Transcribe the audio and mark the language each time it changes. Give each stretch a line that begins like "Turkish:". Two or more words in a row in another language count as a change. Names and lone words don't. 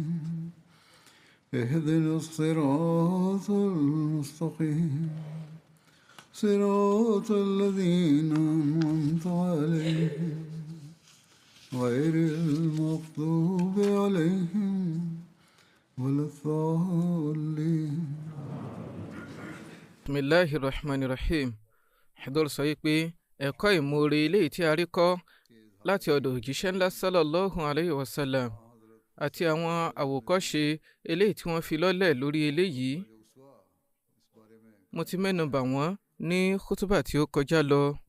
Arabic: اهدنا الصراط المستقيم صراط الذين أنعمت عليهم غير المغضوب عليهم ولا الضالين. بسم الله الرحمن الرحيم.
Yoruba: Hador sọ pé ẹ̀kọ́ ìmoore eléyìí tí a rí kọ́ láti ọ̀dọ̀ òjíṣẹ́ ńlá
Arabic: صلى الله عليه وسلم
Yoruba: àti àwọn àwòkọ́ṣe eléyìí tí wọ́n fi lọ́lẹ̀ lórí eléyìí. Mo ti mẹ́nu bà wọ́n ní kútúbà tí ó kọjá lọ.